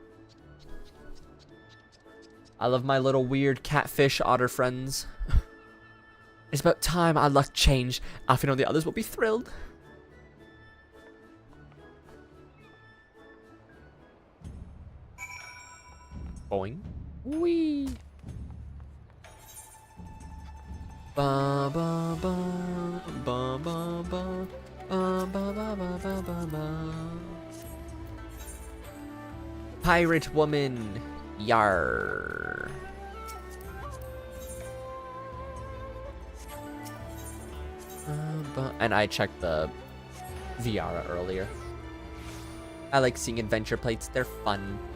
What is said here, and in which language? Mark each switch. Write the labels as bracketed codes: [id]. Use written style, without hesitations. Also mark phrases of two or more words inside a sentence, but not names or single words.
[en] I love my little weird catfish otter friends. It's about time our luck changed. Alfie and the others will be thrilled. Boing. Wee. Ba ba ba ba ba ba ba ba ba ba ba ba. Pirate woman. Yar. And I checked the Viara earlier. I like seeing adventure plates, they're fun.